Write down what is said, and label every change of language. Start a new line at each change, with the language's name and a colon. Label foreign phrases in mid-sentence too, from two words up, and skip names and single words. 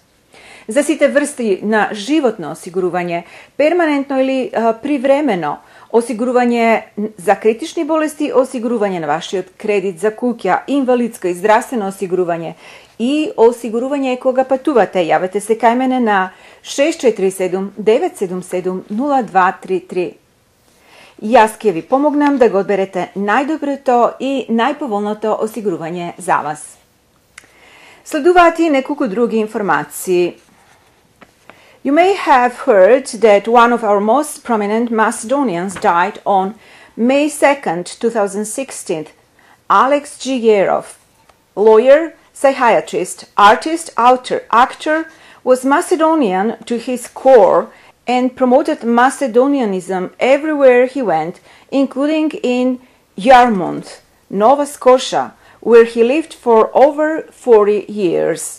Macedonian: За сите врсти на животно осигурување, перманентно или привремено, осигурување за критични болести, осигурување на вашиот кредит за куќа, инвалидско и здравствено осигурување и осигурување кога патувате, јавете се кај мене на 647-977-0233. Јас ќе ви помогнам да го одберете најдоброто и најповолното осигурување за вас. Следуваат и неколку други информации.
English: You may have heard that one of our most prominent Macedonians died on May 2nd, 2016. Alex Gigerov, lawyer, psychiatrist, artist, author, actor, was Macedonian to his core and promoted Macedonianism everywhere he went, including in Yarmouth, Nova Scotia, where he lived for over 40 years.